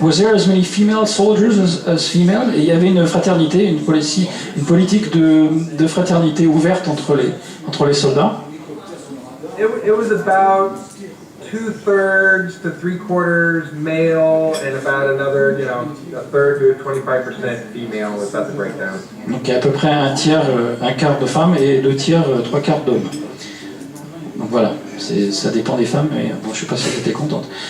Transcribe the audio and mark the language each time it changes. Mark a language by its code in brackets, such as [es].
[en] Was there as many female soldiers as female? [fr] Et il y avait une fraternité, une politique de fraternité ouverte entre les soldats. [en] It was about 2/3 to 3/4 male and about another, a third to 25% female was about the breakdown. [fr] Donc il y a à peu près un tiers, un quart de femmes et 2 tiers, 3/4 d'hommes. Donc voilà, ça dépend des femmes, mais bon, je suis pas sûr que tu étais contente.